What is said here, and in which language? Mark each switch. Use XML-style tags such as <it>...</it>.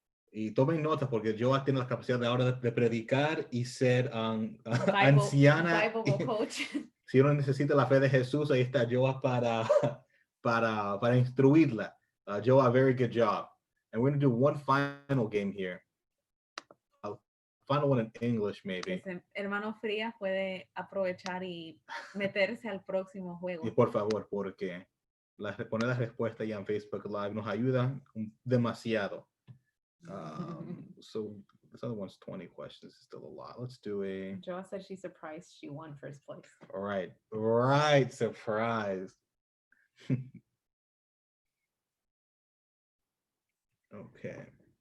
<es>Y tomen nota porque Joa tiene la capacidad de ahora de predicar y ser anciana.</es> <en>Bible coach.</en> <es>Si uno necesita la fe de Jesús, ahí está Joa para instruirla.</es> <en>Joa, very good job. And we're going to do one final game here. Final one in English, maybe.</en> <es>Hermano Frías puede aprovechar y meterse al próximo juego. Y por favor, porque poner la respuesta ya en Facebook Live nos ayuda demasiado.</es> <en>So this other one's 20 questions. It's still a lot. Let's do a... Joa said she's surprised she won first place. All right. Right. Surprise. Okay.</en>